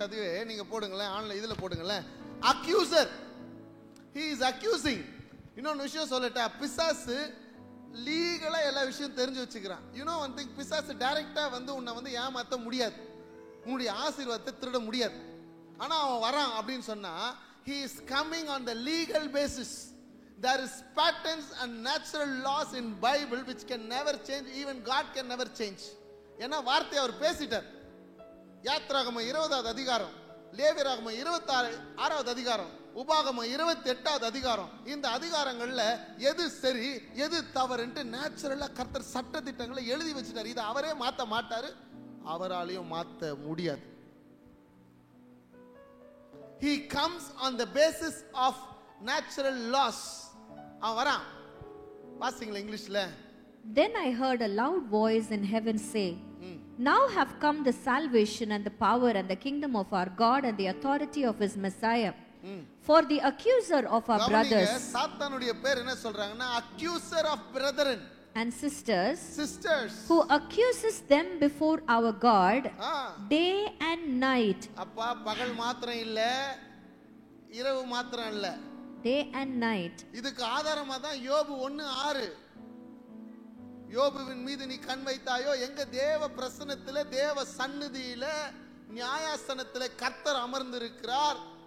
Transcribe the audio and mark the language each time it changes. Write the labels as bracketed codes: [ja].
[ta] அதுவே நீங்க போடுங்களேன், ஆன்லைன் இதுல போடுங்களேன். [en] Accuser. He is accusing. [ta] இன்னொரு விஷயம் சொல்லட்டா, பிசாசு லீகலா எல்லா விஷயம் தெரிஞ்சு வச்சுக்கிறான். [en] You know one thing, [ta] பிசாசு டைரக்டா உன்னை ஏமாத்த முடியாது, உன்னுடைய ஆசீர்வாதத்தை திருட முடியாது. ஆனா அவன் வரான் அப்படின்னு சொன்னா, [en] he is coming on the legal basis. There is patterns and natural laws in Bible which can never change. Even God can never change. [ta] ஏன்னா வார்த்தை அவர் பேசிட்டார். யாத்ராகமம் 20வது அதிகாரம், லேவியராகமம் 26வது அதிகாரம், உபாகமம் 28வது அதிகாரம். இந்த அதிகாரங்கள்ல எது சரி எது தவறுன்ட்டு நேச்சுரலா கர்த்தர் சட்ட திட்டங்களை எழுதி வச்சுட்டார். இதை அவரே மாத்த மாட்டாரு, அவராலையும் மாத்த முடியாது. [en] he comes on the basis of natural laws. [ta] அவன் வரான். வாசிங்களா இங்கிலீஷ்ல? [en] Then I heard a loud voice in heaven say, Now have come the salvation and the power and the kingdom of our God and the authority of his Messiah. For the accuser of our brothers [ta] சாத்தானுடைய பேர் என்ன சொல்றாங்கன்னா [en] accuser of brethren and sisters who accuses them before our God day and night. [ta] அப்பா பகல் மாத்திரம் இல்ல, இரவு மாத்திரம் இல்ல, [en] day and night. [ta] இதுக்கு ஆதாரமா தான் யோபு 1:6. யோபுவின் மீது நீ கண் வைத்தாயோ, எங்க தேவ பிரசன்னத்திலே தேவ சந்நிதியிலே நியாயாசனத்திலே கர்த்தர் அமர்ந்திருக்கிறார்.